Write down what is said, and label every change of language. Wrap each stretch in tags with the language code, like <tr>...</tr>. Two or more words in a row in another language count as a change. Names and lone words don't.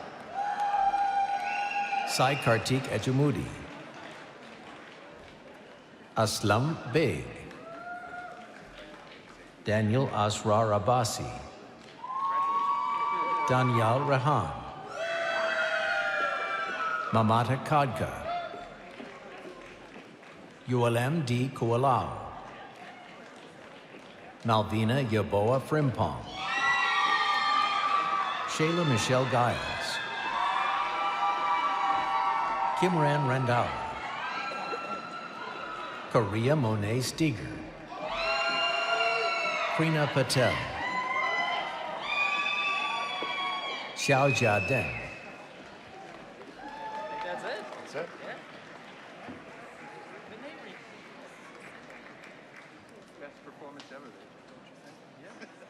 <en>Sai Kartik Ejumudi, Aslam Beg, Daniel Asrar Abbasi, Daniel Rahan, Mamata Kadka, ULM D. Kualao, Malvina Yaboa Frimpong, Shayla Michelle Giles, Kimran Randhawa, Korea Monet Steger, Krina Patel, Xiao Jia Deng. That's it? That's it. Best performance ever, don't you think?</en>